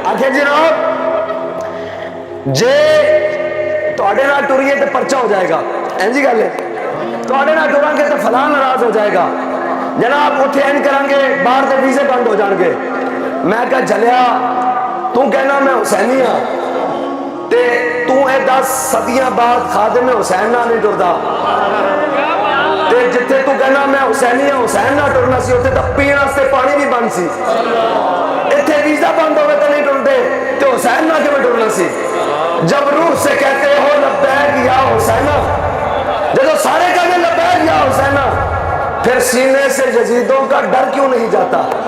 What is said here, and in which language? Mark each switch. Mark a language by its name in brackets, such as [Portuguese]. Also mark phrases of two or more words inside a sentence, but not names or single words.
[Punjabi] آخر جناب جے تواڈے نال ٹریے تے پرچہ ہو جائے گا. اینجی گل ہے. تواڈے نال ٹراں گے تے فلاں ناراض ہو جائے گا. جناب اتھے این کران گے باہر دے ویزے بند ہو جان گے. میں کہا جھلیا تو کہنا میں حسینی ہاں تے تو اے 10 صدیاں بعد خادم حسین نہ نہیں ٹردا. تے جتھے تو کہنا میں حسینی ہوں حسین نہ ٹرنا سی اتنے تو پینا سے پانی بھی بند سی اتنے ویزا بند ہوئے تو نہیں ٹرتے تو حسین نہ کیوں ٹرنا سی [Urdu] جب روح سے کہتے ہو [Arabic] لبیک یا حسینہ [Urdu] جب سارے کہتے ہیں [Arabic] لبیک یا حسینہ [Urdu] پھر سینے سے یزیدوں کا ڈر کیوں نہیں جاتا